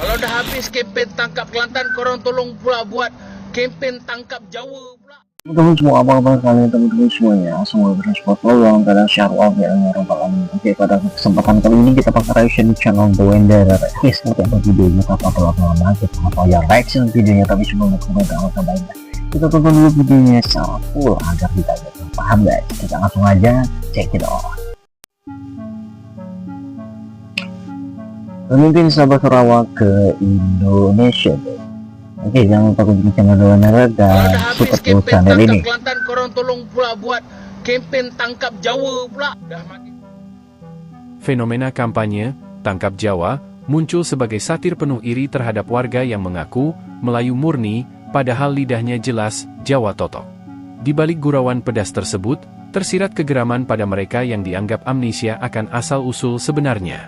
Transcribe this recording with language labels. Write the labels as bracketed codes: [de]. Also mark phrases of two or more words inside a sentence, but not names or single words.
[ms] dah habis kempen tangkap Kelantan, korang tolong pula buat kempen tangkap Jawa pula. [id] Teman-teman semua, apa-apa kalian teman-teman semuanya, semoga bersupport peluang dalam syarwah [ar] يا رب العالمين. [id] Oke, pada kesempatan kali ini kita bakal reaction di channel The Wanderer. Seperti apa videonya, tanpa lama-lama kita bakal ya reaction videonya, tapi sebelum komentar alangkah baiknya kita tonton dulu videonya secara full agar kita paham guys. Kita langsung aja [en] check it out. [id] Pemimpin Sabah Sarawak ke Indonesia. Oke, jangan lupa kunjungi channel The Wanderer dan support terus channel ini. [ms] Kelantan, korang tolong pula buat kempen tangkap Jawa pula. [id] Fenomena kampanye Tangkap Jawa muncul sebagai satir penuh iri terhadap warga yang mengaku Melayu murni, padahal lidahnya jelas Jawa totok. Di balik gurauan pedas tersebut, tersirat kegeraman pada mereka yang dianggap amnesia akan asal-usul sebenarnya.